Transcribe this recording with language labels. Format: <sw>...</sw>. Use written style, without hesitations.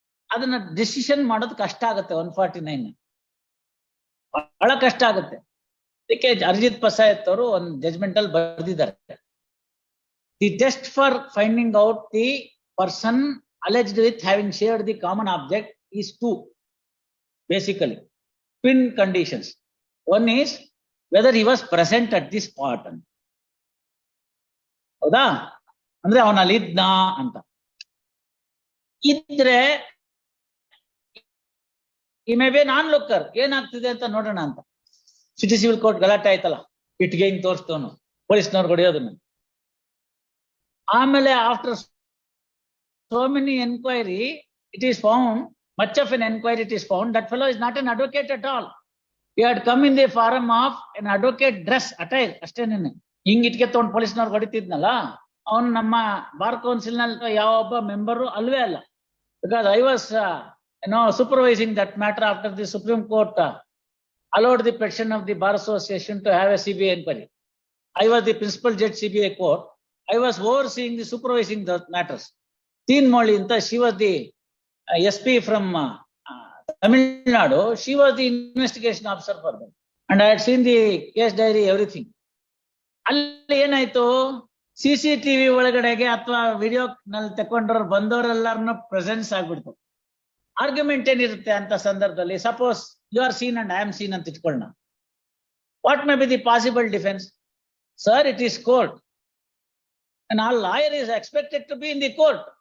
<kn>ಅದನ್ನ ಡಿಸಿಷನ್ ಮಾಡೋದು ಕಷ್ಟ ಆಗುತ್ತೆ. 149 ಬಹಳ ಕಷ್ಟ ಆಗುತ್ತೆ. ಅದಕ್ಕೆ ಅರಿಜಿತ್ ಪಸಾಯತ್ ಅವರು ಒಂದು ಜಜ್ಮೆಂಟ್ ಅಲ್ಲಿ ಬರೆದಿದ್ದಾರೆ,</kn> <en>The test for finding out the person alleged with having shared the common object is 2 basically twin conditions. One is whether he was present at the spot.</en> <kn>ಹೌದಾ, ಅಂದ್ರೆ ಅವನಲ್ಲಿ ಇದ್ನ ಅಂತ ಇದ್ರೆ, ಈ ಮೇ ಬಿ ನಾನ್ ಲುಕ್ಕರ್, ಏನಾಗ್ತಿದೆ ಅಂತ ನೋಡೋಣ ಅಂತ. ಸಿಟಿ ಸಿವಿಲ್ ಕೋರ್ಟ್ ಗಲಾಟೆ ಆಯ್ತಲ್ಲ, ಇಟ್ಗೆ ಹಿಂಗ್ ತೋರಿಸ್ತವನು, ಪೊಲೀಸ್ನವ್ರು ಹೊಡೆಯೋದನ್ನು.</kn> <en>ಆಮೇಲೆ after so many enquiry, it is found, much of an enquiry it is found, that fellow is not an advocate at all. He had come in the form of an advocate dress attire ಅಷ್ಟೇನೇನೆ.</en> <kn>ಹಿಂಗ್ ಇಟ್ಗೆ ತಗೊಂಡು ಪೊಲೀಸ್ನವ್ರು ಹೊಡಿತಿದ್ನಲ್ಲ, ಅವನು ನಮ್ಮ bar council ನಲ್ಲಿ ಯಾವೊಬ್ಬ member ಅಲ್ವೇ ಅಲ್ಲ.</kn> <en>Because I was supervising that matter after the supreme court allowed the petition of the bar association to have a CBI inquiry. I was the principal judge CBI court. I was overseeing the supervising the matters. Teen Molly anta, she was the SP from Tamil Nadu. She was the investigation officer for them, and I had seen the case diary, everything.</en> <kn>ಅಲ್ಲಿ ಏನಾಯ್ತು, CCTV ಒಳಗಡೆಗೆ ಅಥವಾ video ನಲ್ಲಿ ತಕೊಂಡ್ರವ್ರು ಬಂದವರೆಲ್ಲಾರನ್ನ presence ಆಗ್ಬಿಡ್ತು. Argument ಏನಿರುತ್ತೆ ಅಂತ ಸಂದರ್ಭದಲ್ಲಿ,</kn> <en>suppose you are seen and I am seen</en> <kn>ಅಂತ ಇಟ್ಕೊಳ್ಳೋಣ.</kn> <en>What may be the possible defence? Sir, it is court and all lawyer is expected to be in the court.</en>